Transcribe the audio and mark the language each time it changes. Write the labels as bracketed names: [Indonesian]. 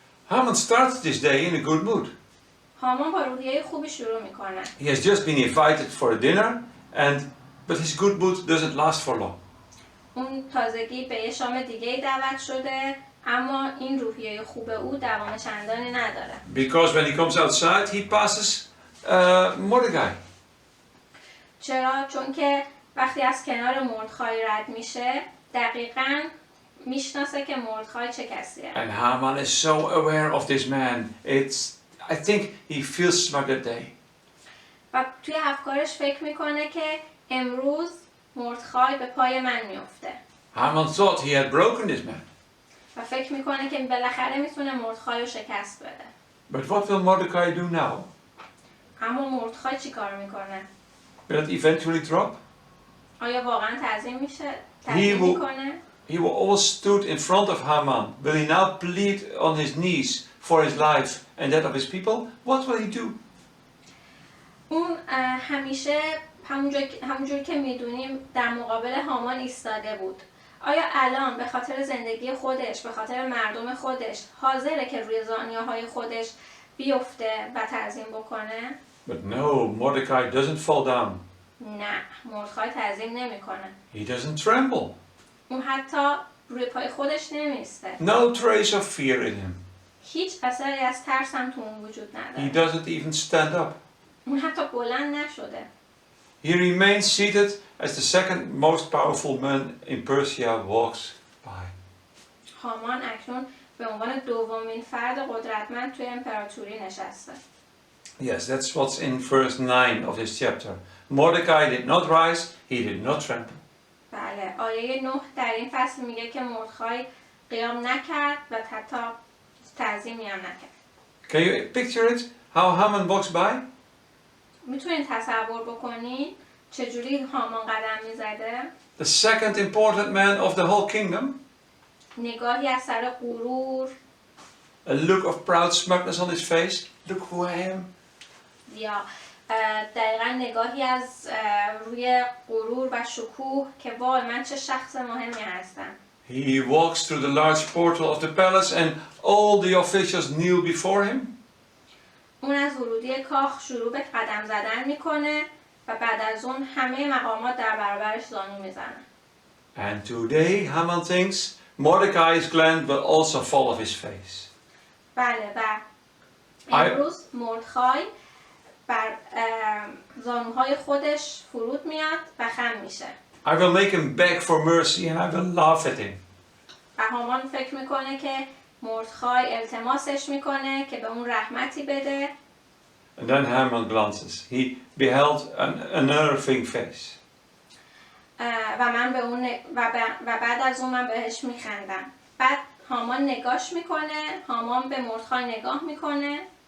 [English] Haman starts this day in a good mood. [Persian] هامان با روحیه خوبی شروع میکنه. [English] He has just been invited for a dinner, but his good mood doesn't last for long. [Persian] اون تازگی به یه شام دیگه دعوت شده، اما این روحیه خوب او دوام چندانی نداره. [English] Because when he comes outside, he passes Mordecai. [Persian] چرا؟ چون که وقتی از کنار مردخای رد میشه دقیقاً میشناسه که مردخای چه کسیه. [English] And Haman is so aware of this man. I think he feels smart that day. [Persian] و توی افکارش فکر میکنه که امروز مردخای به پای من میفته. [English] Haman thought he had broken this man. [Persian] و فکر میکنه که بالاخره میتونه مردخای رو شکست بده. [English] But what will Mordecai do now? [Persian] اما مردخای چی کار میکنه؟ [English] Will it eventually drop? [Persian] آیا واقعا تعظیم میشه؟ [English] He [Persian] تعظیم [English] will- [Persian] میکنه؟ [English] He will always stood in front of Haman. Will he now plead on his knees for his life and that of his people? What will he do? [Persian] اون همیشه همونجور که میدونیم در مقابل هامان ایستاده بود. آیا الان به خاطر زندگی خودش، به خاطر مردم خودش حاضره که روی زانیه‌های خودش بیفته و تعظیم بکنه؟ [English] But no, Mordecai doesn't fall down. [Persian] نه، مردخای تعظیم نمیکنه. [English] He doesn't tremble. [Persian] اون حتی روی پای خودش نمیسته. [English] No trace of fear in him. [Persian] هیچ اثری از ترس هم تو اون وجود [English] He [Persian] نداره. [English] doesn't even stand up. [Persian] اون حتی بلند نشده. [English] He remains seated as the second most powerful man in Persia walks by. [Persian] هامان اکنون به عنوان دومین فرد قدرتمند توی امپراتوری نشسته. [English] Yes, that's what's in verse 9 of this chapter. Mordecai did not rise, he did not tremble. [Persian] بله، آیه 9 در این فصل میگه که مردخای قیام نکرد و حتی تعظیمی هم نکرد. [English] Can you picture it? How Haman walks by? [Persian] میتونید تصور بکنین چجوری هامان قدم میزده؟ [English] The second important man of the whole kingdom. [Persian] نگاهی از سر غرور [English] A look of proud smugness on his face. Look who I am. [Persian] یا دقیقا نگاهی از روی غرور و شکوه که وای من چه شخص مهمی هستم. [English] He walks through the large portal of the palace and all the officials kneel before him. [Persian] اون از ورودی کاخ شروع به قدم زدن میکنه و بعد از اون همه مقامات در برابرش زانو میزنن. [English] And today Haman thinks Mordecai's gland will also fall off his face. [Persian] بله و امروز مردخای بر زانوهای خودش فرود میاد و خم میشه. [English] I will make him beg for mercy and I will laugh at him. [Persian] و هامان فکر میکنه که مردخای التماسش میکنه که به اون رحمتی بده. [English] And then Haman glances. He beheld an unnerving face. [Persian] و من به اون و بعد از اون من بهش میخندم. بعد هامان نگاش میکنه، هامان به مردخای نگاه میکنه.